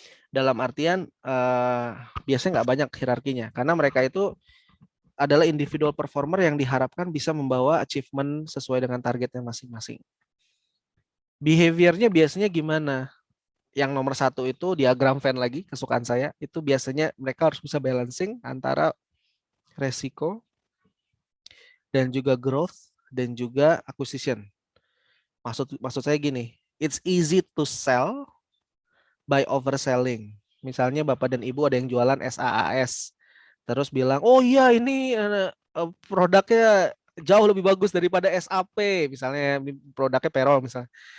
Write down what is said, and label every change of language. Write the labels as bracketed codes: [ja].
[id] Dalam artian biasanya nggak banyak hierarkinya, karena mereka itu adalah individual performer yang diharapkan bisa membawa achievement sesuai dengan targetnya masing-masing. Behaviornya biasanya gimana? yang nomor 1 itu diagram Venn lagi, kesukaan saya. Itu biasanya mereka harus bisa balancing antara resiko dan juga growth dan juga acquisition. Maksud saya gini, [en] it's easy to sell by overselling. [id] Misalnya Bapak dan Ibu ada yang jualan SaaS, terus bilang, oh iya ini produknya jauh lebih bagus daripada SAP, misalnya produknya payroll misalnya.